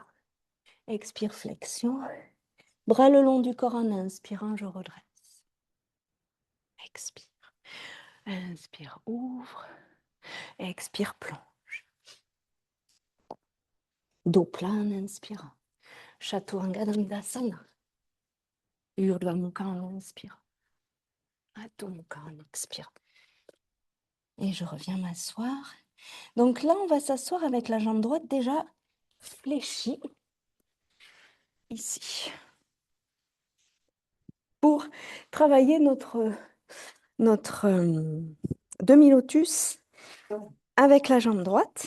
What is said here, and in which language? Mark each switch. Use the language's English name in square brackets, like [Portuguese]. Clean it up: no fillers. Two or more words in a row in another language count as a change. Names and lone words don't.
[French] Expire, flexion. Bras le long du corps en inspirant, je redresse. Expire. Inspire, ouvre. Expire, plonge. Dos plein en inspirant. Chaturanga Dandasana. Urdhva Mukha en inspirant. Adho Mukha en expirant. Et je reviens m'asseoir. Donc là, on va s'asseoir avec la jambe droite déjà fléchie. Ici. Pour travailler notre demi-lotus avec la jambe droite.